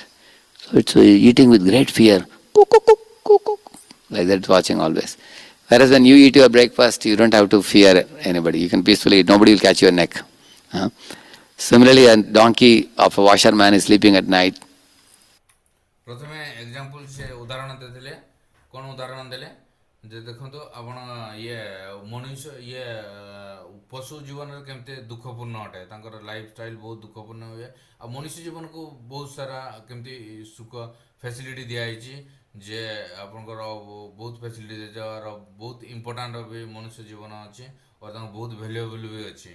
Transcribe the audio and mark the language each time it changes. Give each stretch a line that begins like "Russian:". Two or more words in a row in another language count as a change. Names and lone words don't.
English: So it's eating with great fear. Like that, watching always. Whereas when you eat your breakfast, you don't have to fear anybody. You can peacefully eat. Nobody will catch your neck. Similarly, a donkey of a washerman is sleeping at night.
Odia: ପ୍ରଥମେ ଏକ୍ଜାମ୍ପଲ୍ ସେ ଉଦାହରଣ ଦେଇଥିଲେ। କ'ଣ ଉଦାହରଣ ଦେଲେ ଯେ ଦେଖନ୍ତୁ ଆପଣ ଇଏ ମଣିଷ ଇଏ ପଶୁ ଜୀବନରେ କେମିତି ଦୁଃଖପୂର୍ଣ୍ଣ ଅଟେ, ତାଙ୍କର
English: life style
Odia: ବହୁତ ଦୁଃଖପୂର୍ଣ୍ଣ ହୁଏ। ଆଉ ମଣିଷ ଜୀବନକୁ ବହୁତ ସାରା କେମିତି ସୁଖ ଫ୍ୟାସିଲିଟି ଦିଆହେଇଛି, ଯେ ଆପଣଙ୍କର ବହୁତ ଫ୍ୟାସିଲିଟି ଦିଆଯିବାର ବହୁତ ଇମ୍ପୋର୍ଟାଣ୍ଟ ବି ମଣିଷ ଜୀବନ ଅଛି, ଓ ତାଙ୍କୁ ବହୁତ ଭ୍ୟାଲୁଏବୁଲ୍ ବି ଅଛି।